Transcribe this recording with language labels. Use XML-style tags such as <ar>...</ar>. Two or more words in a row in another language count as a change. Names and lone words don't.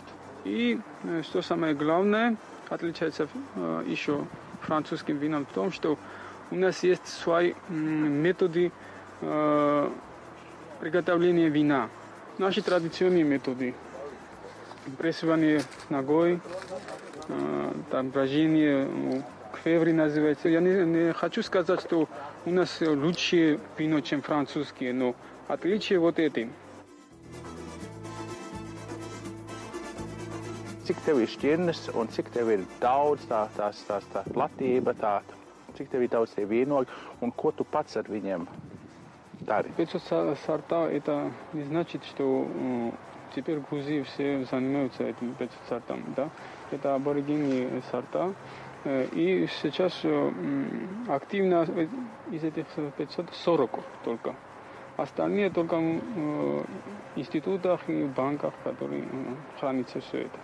<ru>И что самое главное, отличается еще французским вином в том, что у нас есть свои методы приготовления вина. Наши традиционные методы. Прессование ногой, там брожение, квеври называется. Я не хочу сказать, что у нас лучше вино, чем французские, но отличие вот этим.</ru> <lv>Cik tev ir šķirnes un cik tev ir daudz tā platība, cik tev ir daudz tie vīnogi un ko tu pats ar viņiem dari?</lv> <ru>500 сорта, это не значит, что теперь в Грузии все занимаются этими 500 сортами. Да? Это аборигенные сорта. И сейчас активно из этих 540 только. Остальные только в институтах и банках, которые хранятся все это.</ru>